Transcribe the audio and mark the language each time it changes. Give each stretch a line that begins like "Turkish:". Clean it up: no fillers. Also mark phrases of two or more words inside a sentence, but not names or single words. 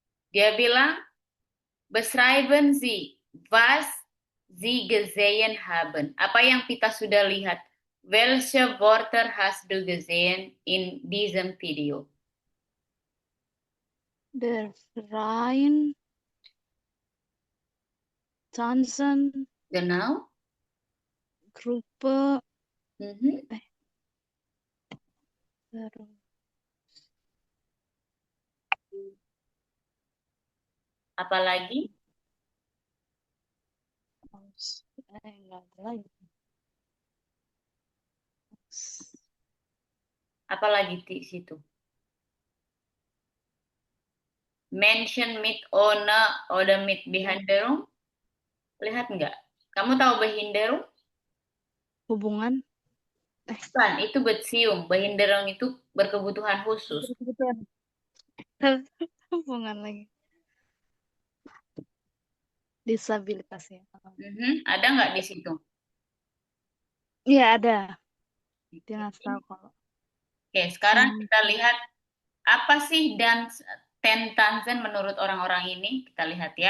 Indonesian: Dia bilang,
German: beschreiben Sie, was Sie gesehen haben.
Indonesian: Apa yang kita sudah lihat?
German: Welche Wörter hast du gesehen in diesem Video? Der Verein, Tanzen, Genau. Gruppe, Mhm.
Indonesian: terus Apalagi? enggak ada lagi. Apalagi di situ?
German: Mention mit ohne oder mit Behinderung.
Indonesian: Lihat nggak? Kamu tahu Behinderung? Hubungan, Bukan, itu Beziehung. Behinderung itu berkebutuhan khusus. hubungan lagi. Disabilitas ya. Mhm. Ada nggak di situ? Iya ada. Dia ngasih tahu kalau Oke, sekarang Hmm. kita lihat apa sih ten Tanzen menurut orang-orang ini. Kita lihat ya.